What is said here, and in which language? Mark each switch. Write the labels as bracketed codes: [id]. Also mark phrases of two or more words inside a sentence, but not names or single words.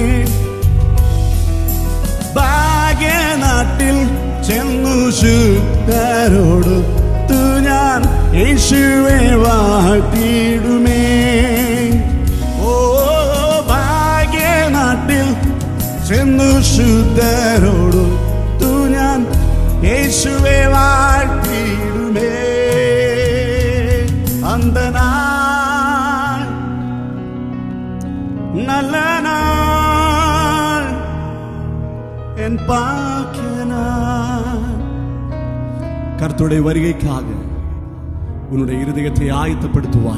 [ml] ഭാഗ്യനാട്ടിൽ ചെന്നു ശുദ്ധരോടൊത്തു ഞാൻ യേശുവെ വാഴ്ത്തിയിടുമേ. ഓ ഭാഗ്യനാട്ടിൽ ചെന്നു ശുദ്ധരോടൊത്തു ഞാൻ യേശുവെ വാഴ്ത്തിയിടുമേ. [ta] அந்த நாள் நல்ல நாள், என் பாக்கிய நாள். கர்த்தருடைய வருகைக்காக உன்னுடைய இருதயத்தை ஆயத்தப்படுத்துவாயாக.